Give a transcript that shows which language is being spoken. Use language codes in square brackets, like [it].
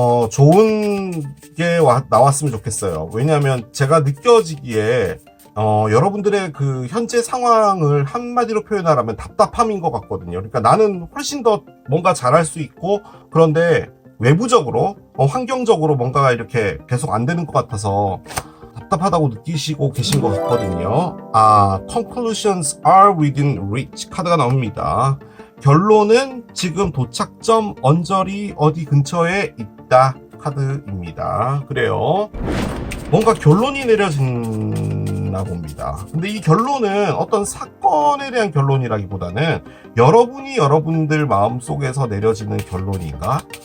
[ko] 좋은 게 나왔으면 좋겠어요. 왜냐하면 제가 느껴지기에 여러분들의 그 현재 상황을 한마디로 표현하라면 답답함인 것 같거든요. 그러니까 나는 훨씬 더 뭔가 잘할 수 있고, 그런데 외부적으로 환경적으로 뭔가가 이렇게 계속 안 되는 것 같아서 답답하다고 느끼시고 계신 것 같거든요. [en] Conclusions are within reach [ko] 카드가 나옵니다. 결론은 지금 도착점 언저리 어디 근처에 있다 카드입니다. 그래요. 뭔가 결론이 내려진나 봅니다. 근데 이 결론은 어떤 사건에 대한 결론이라기보다는 여러분이 여러분들 마음속에서 내려지는 결론인가?